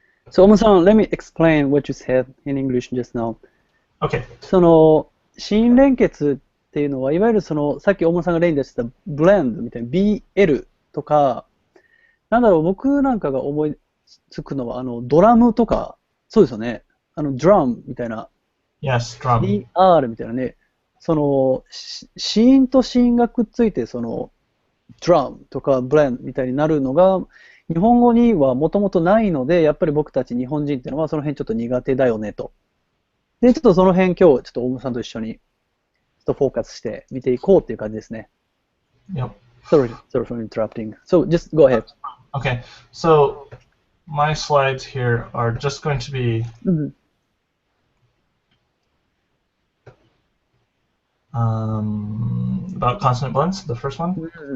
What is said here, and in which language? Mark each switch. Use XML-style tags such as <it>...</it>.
<en>So, Omo-san, let me explain what you said in English just now. Okay.</en> <ja>その、心連結っていうのは、いわゆるその、さっき大村さんが例に出してたブレンドみたいな BL とか、なんだろう、僕なんかが思いつくのは、ドラムとか、そうですよね。ドラムみたいな、</ja> <en>Yes, drum.</en> <ja>DR みたいなね、その、子音と子音がくっついて、その、ドラムとかブレンドみたいになるのが、日本語にはもともとないので、やっぱり僕たち日本人っていうのはその辺ちょっと苦手だよねと。で、ちょっとその辺今日、ちょっと大村さんと一緒に、ちょっとフォーカスして見ていこうっていう感じですね。</ja> <en>Yep. Sorry for interrupting. So just go ahead. Okay. So my slides here are just going to be about consonant blends, the first one.</en>